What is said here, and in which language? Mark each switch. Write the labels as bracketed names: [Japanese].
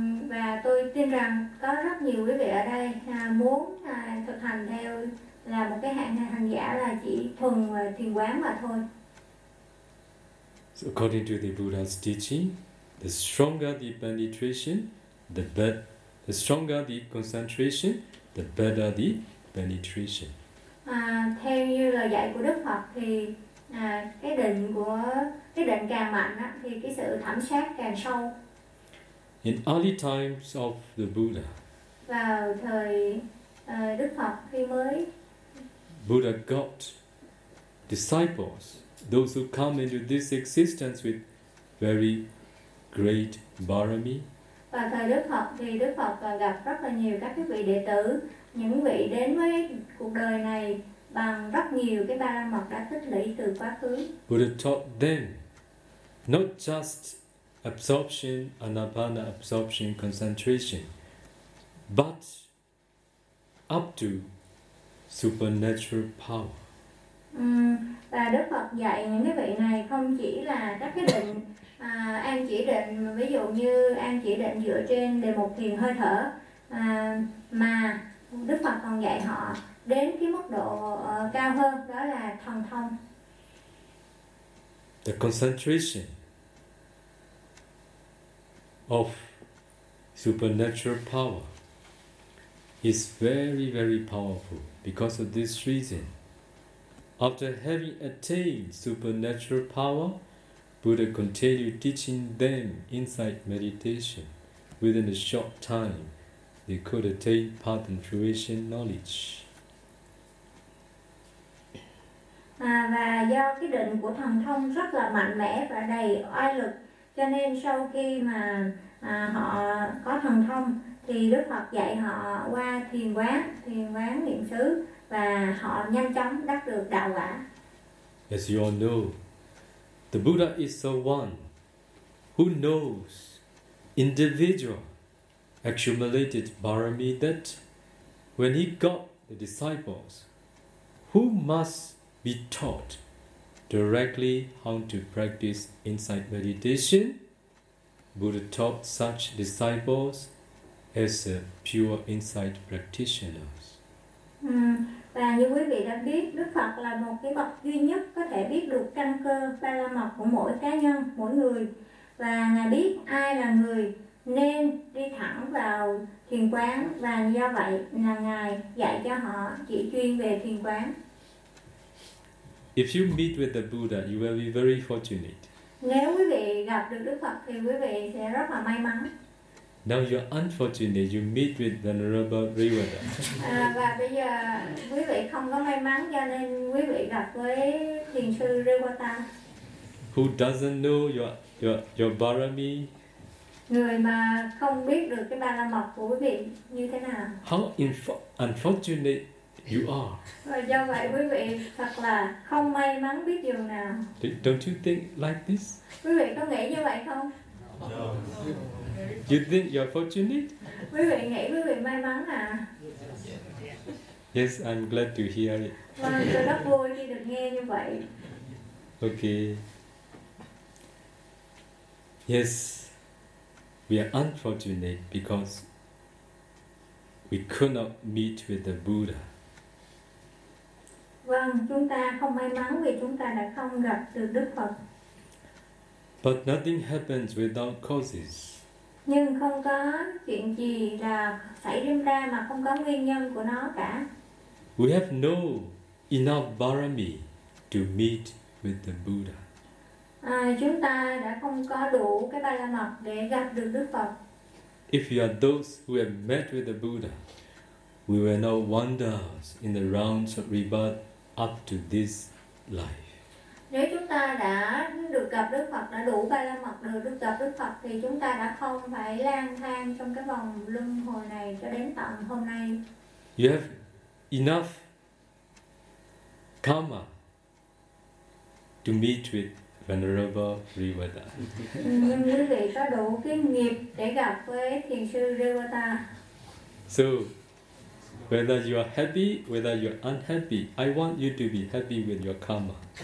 [Vietnamese] Và tôi tin rằng có rất nhiều quý vị ở đây muốn thực hành theo là một cái hành giả là chỉ thuần thiền quán mà thôi. [English] So according to the Buddha's teaching, the stronger the penetration, the stronger the concentration, the better the penetration. [Vietnamese] Theo như lời dạy của Đức Phật thì cái định càng mạnh á, thì cái sự thẩm sát càng sâu. [English] In early times of the Buddha, [Vietnamese] vào thời Đức Phật khi mới, [English] Buddha got disciples, those who come into this existence with very great barami. [Vietnamese] Vào thời Đức Phật thì Đức Phật gặp rất là nhiều các cái vị đệ tử, những vị đến với cuộc đời này bằng rất nhiều cái ba la mật đã tích lũy từ quá khứ. [English] Buddha taught them not just absorption, anapana absorption, concentration, but up to supernatural power. [Vietnamese] Và Đức Phật dạy những cái vị này không chỉ là các cái định an chỉ định, ví dụ như an chỉ định dựa trên đề mục thiền hơi thở, mà Đức Phật còn dạy họ đến cái mức độ cao hơn, đó là thần thông. [English] The concentration of supernatural power is very, very powerful. Because of this reason, after having attained supernatural power, Buddha continued teaching them insight meditation. Within a short time, they could attain path and fruition knowledge. [Vietnamese] Và do cái định của thần thông rất là mạnh mẽ và đầy oai lực, cho nên sau khi mà họ có thần thông, thì Đức Phật dạy họ qua thiền quán niệm xứ, và họ nhanh chóng đắc được đạo quả. [English] As you all know, the Buddha is the one who knows individual accumulated barami, that when he got the disciples who must be taught directly how to practice insight meditation, Buddha taught such disciples as a pure insight practitioners. [Vietnamese] Và như quý vị đã biết, Đức Phật là một cái bậc duy nhất có thể biết được căn cơ ba la mật của mỗi cá nhân, mỗi người. Và Ngài biết ai là người nên đi thẳng vào thiền quán, và do vậy là Ngài dạy cho họ chỉ chuyên về thiền quán. [English] If you meet with the Buddha, you will be very fortunate. [Vietnamese] Nếu quý vị gặp được Đức Phật thì quý vị sẽ rất là may mắn. [English] Now you are unfortunate, you meet with Venerable Rayquaza. [Vietnamese] Và bây giờ quý vị không có may mắn, cho nên quý vị gặp với Thiền sư Rayquaza. [English] Who doesn't know your barami? [Vietnamese] Người mà không biết được cái ba la mật của quý vị như thế nào? [English] How unfortunate you are. [Vietnamese] Và do vậy quý vị thật là không may mắn biết điều nào. [English] Don't you think like this? [Vietnamese] Quý vị có nghĩ như vậy không? [English] No. You think you're fortunate? [Vietnamese] Quý vị nghĩ quý vị may mắn à? [English] Yes, I'm glad to hear it. [Vietnamese] Vâng, tôi rất vui khi được nghe như vậy. [English] Okay. Yes, we are unfortunate because we could not meet with the Buddha. [Vietnamese] Vâng, chúng ta không may mắn vì chúng ta đã không gặp được Đức Phật. [English] But nothing happens without causes. [Vietnamese] Nhưng không có chuyện gì là xảy ra mà không có nguyên nhân của nó cả. [English] We have no enough barami to meet with the Buddha. [Vietnamese] Chúng ta đã không có đủ cái ba la mật để gặp được Đức Phật. [English] If you are those who have met with the Buddha, we will now wander in the rounds of rebirth up to this life. [Vietnamese] Nếu chúng ta đã được gặp Đức Phật, đã đủ ba la mật rồi, được gặp Đức Phật thì chúng ta đã không phải lang thang trong cái vòng luân hồi này cho đến tận hôm nay. [English] You have enough karma to meet with Venerable Revata. [Vietnamese] Nhưng quý vị có đủ cái nghiệp để gặp với Thiền sư Revata. [English] So, whether you are happy, whether you are unhappy, I want you to be happy with your karma.